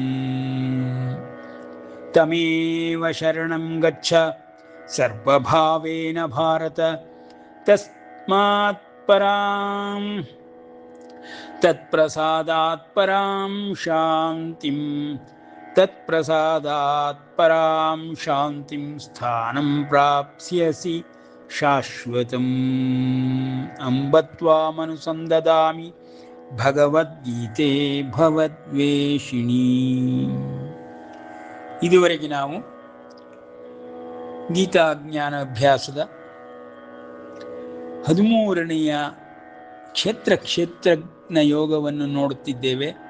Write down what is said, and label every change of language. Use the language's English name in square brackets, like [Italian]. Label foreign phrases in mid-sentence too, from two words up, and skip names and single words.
[Sanskrit] ತಮೇವ ಶರಣಂ ಗಚ್ಚ ಸರ್ವಭಾವೇನ ಭಾರತ, ತಸ್ಮಾತ್ ಪರಾಂ ತತ್ಪ್ರಸಾದಾತ್ ಪರಾಂ ಶಾಂತಿಂ, ತತ್ಪ್ರಸಾದಾತ್ ಪರಾಂ ಶಾಂತಿಂ ಸ್ಥಾನಂ ಪ್ರಾಪ್ಸ್ಯಸಿ ಶಾಶ್ವತಂ. ಅಂಬ ತ್ವಾಮನುಸಂದದಾಮಿ ಭಗವದ್ಗೀತೆ ಭವದ್ವೇಷಿಣಿ. [Kannada] ಇದುವರೆಗೆ ನಾವು ಗೀತಾ ಜ್ಞಾನ ಅಭ್ಯಾಸದ 13ನೆಯ ಕ್ಷೇತ್ರಜ್ಞ ಯೋಗವನ್ನು ನೋಡುತ್ತಿದ್ದೇವೆ.